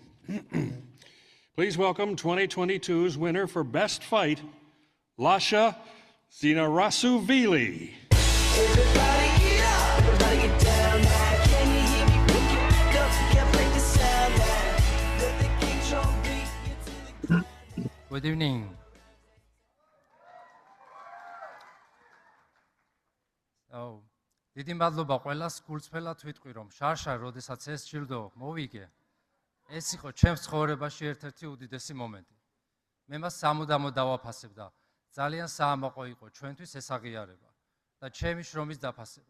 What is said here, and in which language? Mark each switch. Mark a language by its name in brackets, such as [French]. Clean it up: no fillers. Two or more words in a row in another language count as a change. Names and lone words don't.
[English] Please welcome 2022's winner for Best Fight, Lasha Zinarasuvili. Good evening. [Georgian] დიდი მადლობა ყველას გულწრფელად ვიტყვი რომ შარშა როდესაც ეს ჯილდო მოვიგე ეს იყო ჩემს ცხოვრებაში ერთ-ერთი უდიდესი მომენტი. მე მას სამუდამოდ დავაფასებ და ძალიან საამაყო იყო ჩვენთვის ეს აღიარება და ჩემი შრომის დაფასება.